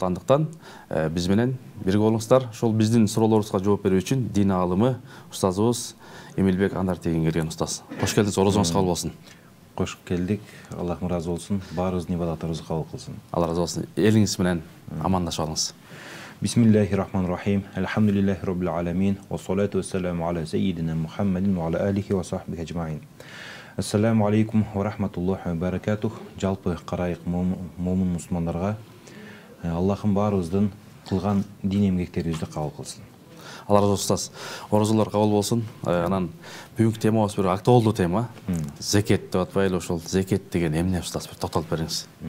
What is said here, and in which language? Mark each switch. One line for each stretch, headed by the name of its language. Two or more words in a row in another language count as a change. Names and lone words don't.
Kyrgyz: Андыктан биз менен бирге болуңуздар. Ошол биздин суроолорубузга жооп берүү үчүн дин аалымы устазыбыз Эмилбек Анартеген келген устаз. Кош келдиңиз, орозоңуз кабыл болсун. Кош келдик. Аллахым разы болсун. Баарыбыздын ибадаттарыбызды кабыл кылсын. Алла разы болсун. Элиңиз менен амандашып алыңыз.
Arabic: بسم الله الرحمن الرحيم. الحمد لله رب العالمين. والصلاة والسلام على سيدنا محمد وعلى آله وصحبه أجمعين. السلام عليكم ورحمة الله وبركاته.
Kyrgyz: Жалпы карайык момун мусулмандарга Аллахым баарыбыздын кылган дин эмгектерибизди кабыл кылсын. Алла разы болсун устаз. Орозолор кабыл болсун. Анан бүгүнкү темабыз бир актуалдуу тема. Зекет деп атпайлы, ошол зекет деген эмне устаз, бир токтолуп бериңиз.